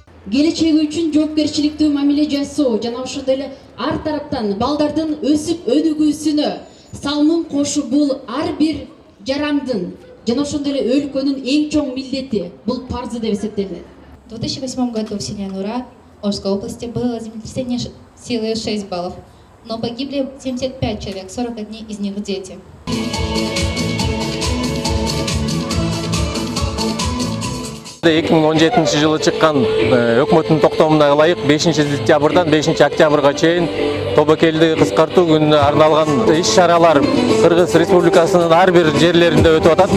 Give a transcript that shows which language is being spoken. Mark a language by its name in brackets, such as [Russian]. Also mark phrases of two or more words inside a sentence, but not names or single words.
[Kyrgyz] келечеги үчүн жоопкерчиликтүү мамиле жасоо жана ошондой эле ар тараптан балдардын өсүп өнүгүүсүнө салымын кошуу бул ар бир жарандын жана ошондой эле өлкөнүн эң чоң милдети, бул парзы деп эсептелет. [Russian] В 2008 году в селе Нура Орской области было землетрясение силы 6 баллов, но погибли 75 человек, 41 из них дети. [Kyrgyz] Эки миң он жетинчи жылы чыккан өкмөттүн токтомуна ылайык 5 сентябрдан 5 октябрга чейин тобокелди кыскартуу күнүнө арналган иш-чаралар Кыргыз Республикасынын ар бир жерлеринде өтүп атат.